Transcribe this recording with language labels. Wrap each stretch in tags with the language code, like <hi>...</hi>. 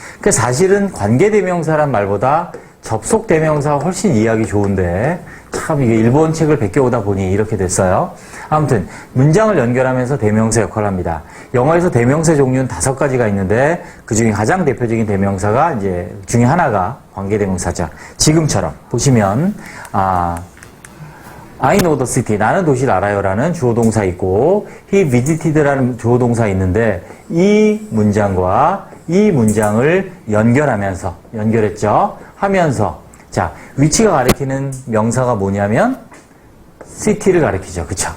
<ko>그 사실은 관계대명사란 말보다 접속대명사가 훨씬 이해하기 좋은데, 참 이게 일본 책을 베껴오다 보니 이렇게 됐어요. 아무튼 문장을 연결하면서 대명사 역할을 합니다. 영어에서 대명사 종류는 5가지가 있는데 그 중에 가장 대표적인 대명사가 이제 중에 하나가 관계대명사죠. 지금처럼 보시면</ko> <en>I know the city.</en> <ko>나는 도시를 알아요라는 주어 동사 있고</ko> <en>he visited</en> <ko>라는 주어 동사 있는데 이 문장과 이 문장을 연결했죠. 하면서 자, 위치가 가리키는 명사가 뭐냐면 city를 가리키죠. 그쵸?</ko>